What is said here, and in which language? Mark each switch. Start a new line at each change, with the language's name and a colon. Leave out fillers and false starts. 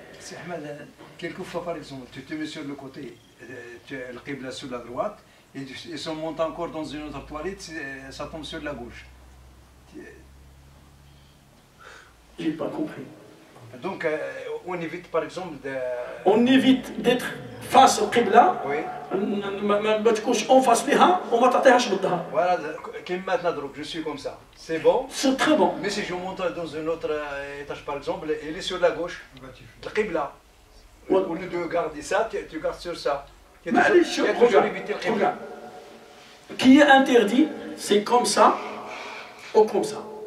French: C'est Ahmed, quelquefois par exemple, tu te mets sur le côté, tu as le qibla sur la droite, et si on monte encore dans une autre toilette, ça tombe sur la gauche. J'ai pas compris. Donc, on évite par exemple de... On évite d'être face au qibla. Oui.
Arabic: ما تكونش
French: en face
Arabic: لها وما تعطيهاش بالظهر.
French: Voilà, comme maintenant, je suis comme ça. C'est bon. C'est très bon. Mais si je monte dans un autre étage par exemple, il est sur la gauche, le qibla. Au lieu de garder ça, tu gardes sur ça. Tu as toujours évité le qibla. Qui est interdit, c'est comme ça ou comme ça.